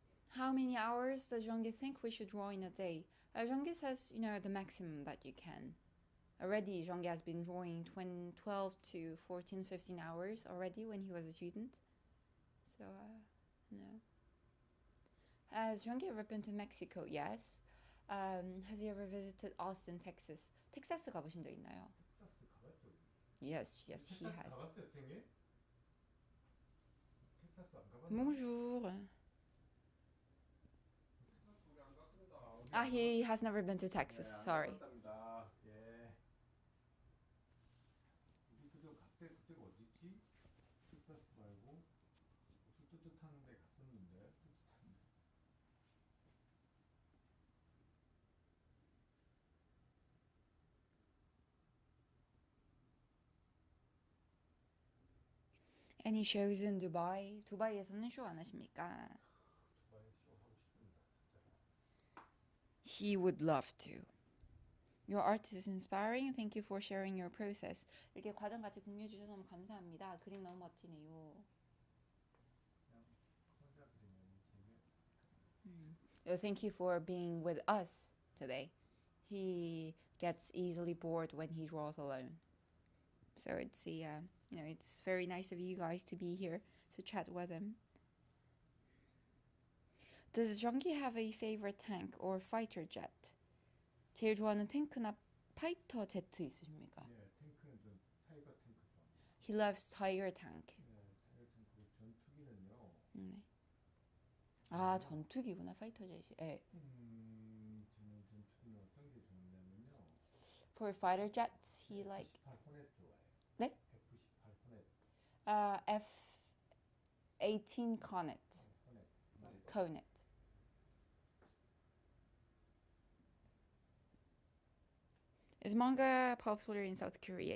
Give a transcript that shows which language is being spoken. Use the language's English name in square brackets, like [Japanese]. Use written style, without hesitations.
[English] How many hours does Zhonggi think we should draw in a day? Zhonggi says, you know, the maximum that you can. Already, Zhonggi has been drawing 12 to 14, 15 hours already when he was a student. So, no. Has Zhonggi ever been to Mexico? Yes. Has he ever visited Austin, Texas? [Korean] 텍사스 가보신 적 있나요? 텍사스 가봤죠? [English] Yes, yes, he [Korean] 텍사스 [English] has. [Korean] 가봤어요, 선생님? 텍사스 안 가봤나? [French] Bonjour. [Korean] 텍사스 우리 안 갔습니다. [English] He has never been to Texas. [Korean] 네, 안 [English] Sorry. [Korean] 가봤답니다. 예. 우리 그때가 어디지? 텍사스 말고 뜨뜻한 데 갔었는데. 뜨뜻한 데. [English] Any shows in Dubai? [Korean] 두바이에서는 쇼 안 하십니까? 두바이 쇼 하고 싶습니다. 진짜로. [English] He would love to. Your art is inspiring. Thank you for sharing your process. [Korean] 이렇게 과정 같이 공유해 주셔서 너무 감사합니다. 그림 너무 멋지네요. 그냥 혼자 그리면 재미없어. [English] Thank you for being with us today. He gets easily bored when he draws alone. So it's it's very nice of you guys to be here to chat with him. Does Zhonggi have a favorite tank or fighter jet? [Korean] 제일 좋아하는 탱크나 파이터 제트 있으십니까? 예, 탱크는 좀 타이거 탱크 좋아합니다. [English] He loves Tiger tank. [Korean] 네, 타이거 탱크 전투기는요. 네. 아, 전투기구나, 파이터 jet이. 네. 저는 전투기는 어떤 게 좋냐면요. [English] For fighter jets, he like [Korean] F-18 호넷 좋아해요. 네? F-18 호넷. [English] F-18 Conet. [Korean] 호넷. [English] Conet. Is manga popular in South Korea?